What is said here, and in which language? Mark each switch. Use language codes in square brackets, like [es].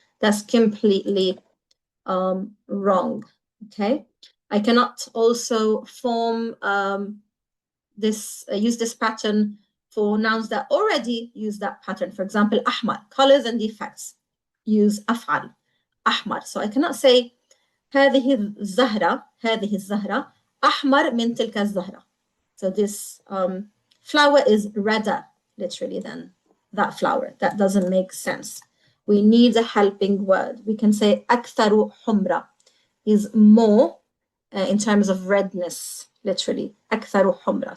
[en] That's completely wrong. Okay. I cannot also form use this pattern for nouns that already use that pattern. For example, Ahmar, colors and defects, use أفعل, أحمر. [ar] So I cannot say هذه الزهرة أحمر من تلك الزهرة. [en] So this flower is redder, literally, than that flower. That doesn't make sense. We need a helping word. We can say [ar] أكثر حمرة [en] is more in terms of redness, literally. [ar] أكثر حمرة.